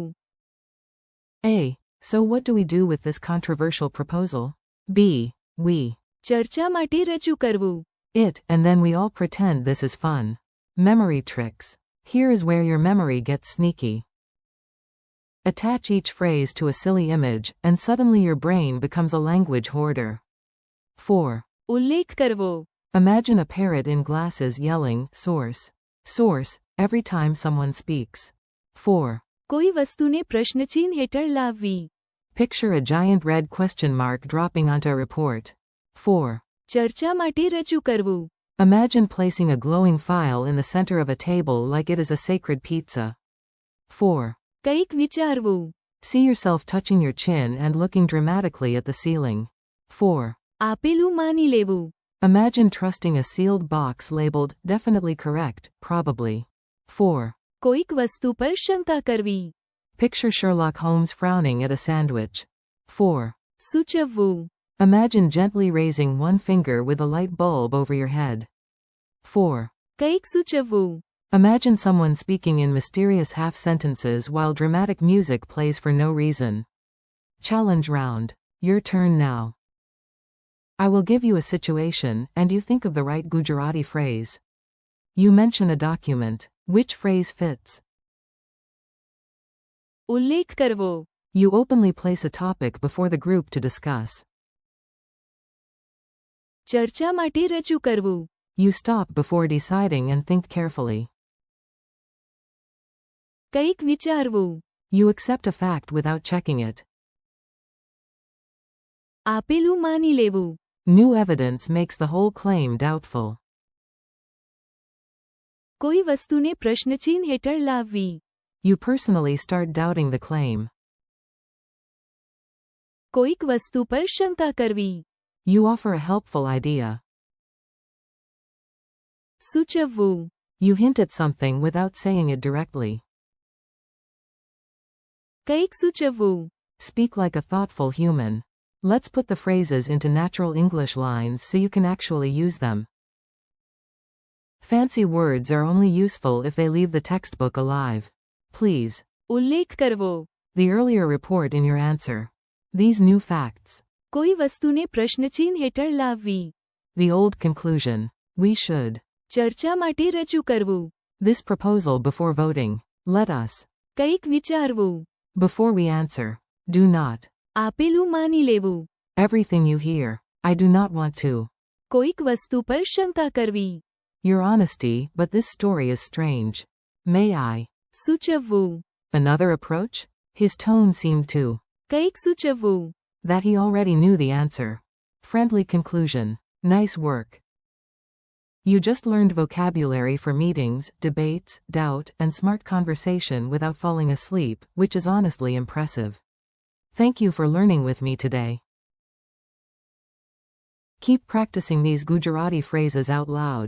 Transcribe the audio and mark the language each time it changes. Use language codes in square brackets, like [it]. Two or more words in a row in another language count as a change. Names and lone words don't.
[en] A. So what do we do with this controversial proposal? B. We. [gu] ચર્ચા માટે રજૂ કરવું. [en] It, and then we all pretend this is fun. Memory tricks. Here is where your memory gets sneaky. Attach each phrase to a silly image, and suddenly your brain becomes a language hoarder. 4. [gu] ઉલ્લેખ કરવો. [en] Imagine a parrot in glasses yelling, source. Source, every time someone speaks. 4. [gu] કોઈ વસ્તુને પ્રશ્નચિહ્ન હેઠળ લાવવી. [en] Picture a giant red question mark dropping onto a report. 4. [gu] ચર્ચા માટે રજૂ કરવું. [en] Imagine placing a glowing file in the center of a table like it is a sacred pizza. 4. [gu] કંઈક વિચારવું. [en] See yourself touching your chin and looking dramatically at the ceiling. 4. [gu] આપેલું માની લેવું. [en] Imagine trusting a sealed box labeled, definitely correct, probably. 4. [gu] કોઈક વસ્તુ પર શંકા કરવી. [en] Picture Sherlock Holmes frowning at a sandwich. 4. [gu] સૂચવવું. [en] Imagine gently raising one finger with a light bulb over your head. 4. [gu] કંઈક સૂચવવું. [en] Imagine someone speaking in mysterious half-sentences while dramatic music plays for no reason. Challenge round. Your turn now. I will give you a situation, and you think of the right Gujarati phrase. You mention a document. Which phrase fits? [gu] ઉલ્લેખ કરવો. [en] You openly place a topic before the group to discuss. [gu] ચર્ચા માટે રજૂ કરવું. [en] You stop before deciding and think carefully. [gu] કંઈક વિચારવું. [en] You accept a fact without checking it. [gu] આપેલું માની લેવું. [en] New evidence makes the whole claim doubtful. [gu] કોઈ વસ્તુને પ્રશ્નચિહ્ન હેઠળ લાવવી. [en] You personally start doubting the claim. [gu] કોઈક વસ્તુ પર શંકા કરવી. [en] You offer a helpful idea. [gu] સૂચવવું. [en] You hint at something without saying it directly. [gu] કંઈક સૂચવવું. [en] Speak like a thoughtful human. Let's put the phrases into natural English lines so you can actually use them. Fancy words are only useful if they leave the textbook alive. Please. [gu] ઉલ્લેખ કરવો. [en] The earlier report in your answer. These new facts. [gu] કોઈ વસ્તુને પ્રશ્નચિહ્ન હેઠળ લાવવી. [en] The old conclusion. We should. [gu] ચર્ચા માટે રજૂ કરવું. [en] This proposal before voting. Let us. [gu] કંઈક વિચારવું. [en] Before we answer. Do not. [gu] આપેલું માની લેવું. [en] Everything you hear. I do not want to. [gu] કોઈક વસ્તુ પર શંકા કરવી. [en] Your honesty, but this story is strange. May I? [gu] સૂચવવું. [en] Another approach? His tone seemed to. [gu] કંઈક સૂચવવું. [en] That he already knew the answer. Friendly conclusion. Nice work. You just learned vocabulary for meetings, debates, doubt, and smart conversation without falling asleep, which is honestly impressive. Thank you for learning with me today. Keep practicing these Gujarati phrases out loud.